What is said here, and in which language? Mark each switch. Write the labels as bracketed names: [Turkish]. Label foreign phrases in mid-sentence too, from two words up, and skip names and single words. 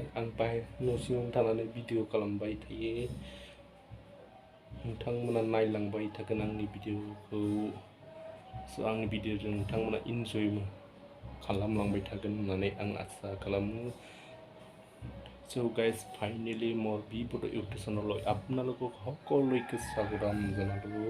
[Bodo] आं न' सिङावनो थानानै भिडिअ खालामबाय थायो। नोंथांमोना नायलांबाय थागोन आंनि भिडिअखौ। स' आंनि भिडिअजों नोंथांमोना इन्जय खालामलांबाय थागोन होननानै आं आसा खालामो। [English] So guys, finally [Assamese] মোৰ বিপদ ইউটিউব চেনেললৈ আপোনালোকক সকলোকে স্বাগতম জনালোঁ।